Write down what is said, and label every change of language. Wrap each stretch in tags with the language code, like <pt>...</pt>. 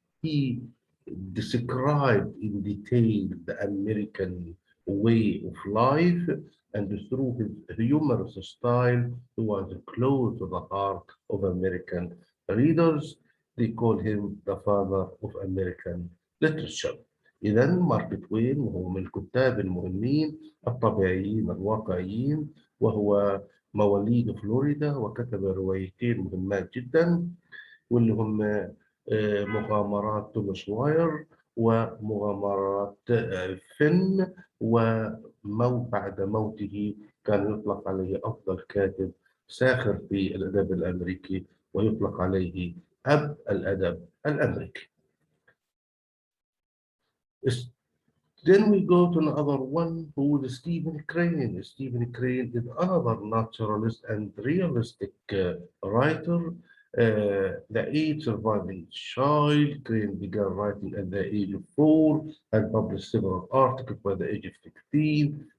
<en>He described in detail the American way of life, and through his humorous style, he was close to the heart of American readers. They call him the father of American literature.</en> <ar>إذا مارك توين وهو من الكتاب المهمين الطبيعيين الواقعيين، وهو مواليد فلوريدا، وكتب روايتين مهمات جدا واللي هم مغامرات توم سواير ومغامرات فين. وبعد موته كان يطلق عليه أفضل كاتب ساخر في الأدب الأمريكي، ويطلق عليه أب الأدب الأمريكي.</ar> <en>Then we go to another one who is Stephen Crane. Stephen Crane is another naturalist and realistic writer. The eighth surviving child, Crane began writing at the age of 4 and published several articles by the age of 16.</en>